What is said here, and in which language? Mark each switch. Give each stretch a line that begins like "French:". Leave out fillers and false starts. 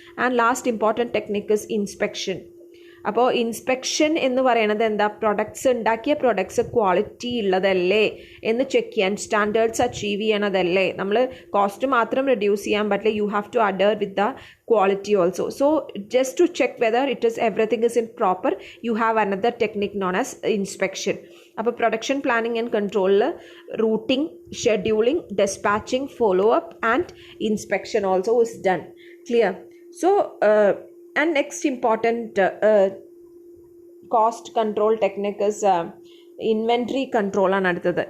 English: And last important technique is inspection.
Malayalam: അപ്പോൾ inspection എന്ന് പറയുന്നത് എന്താ? പ്രൊഡക്ട്സ് ഉണ്ടാക്കിയ പ്രൊഡക്ട്സ് ക്വാളിറ്റി ഉള്ളതല്ലേ എന്ന് ചെക്ക് ചെയ്യാൻ, സ്റ്റാൻഡേർഡ്സ് അച്ചീവ് ചെയ്യണതല്ലേ. നമ്മൾ കോസ്റ്റ് മാത്രം റെഡ്യൂസ് ചെയ്യാൻ പറ്റില്ല,
English: You have to adhere with the quality also. So just to check whether it is everything is in proper, you have another technique known as inspection.
Malayalam: അപ്പോൾ production planning and കൺട്രോളിൽ routing, scheduling, dispatching, follow up
English: And inspection also is done.
Malayalam: Clear?
English: so and next important cost control technique is inventory control
Malayalam: ആണ് അടുത്തത്.